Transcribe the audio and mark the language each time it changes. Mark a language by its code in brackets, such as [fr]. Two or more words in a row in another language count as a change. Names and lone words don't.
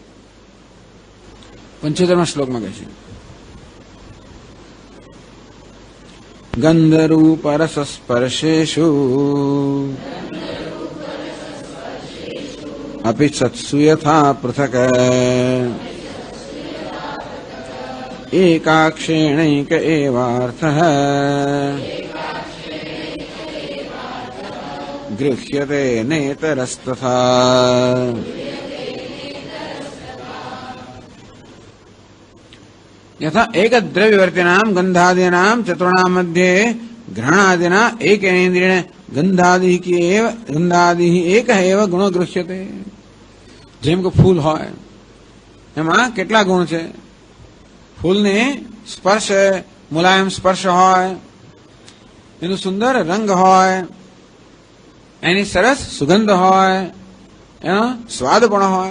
[gu] 75મા શ્લોકમાં કહે છે [sa] ગંધરૂપ રસ સ્પર્શેષુ અપિ સત્સુ યથા પૃથક એકાક્ષેણૈક એવાર્થઃ ગૃહ્યતે નેતરસ્તથા. यथा एक द्रव्यवर्तिनां गंधादीनां चतुर्णां मध्ये ग्रहणादिना एकेन्द्रियेण गंधादि एक एव गुणो गृह्यते. [gu] જેમ કે ફૂલ હોય એમાં કેટલા ગુણ છે? ફૂલને સ્પર્શ, મુલાયમ સ્પર્શ હોય, એનું સુંદર રંગ હોય, એની સરસ સુગંધ હોય, એનો સ્વાદ પણ હોય.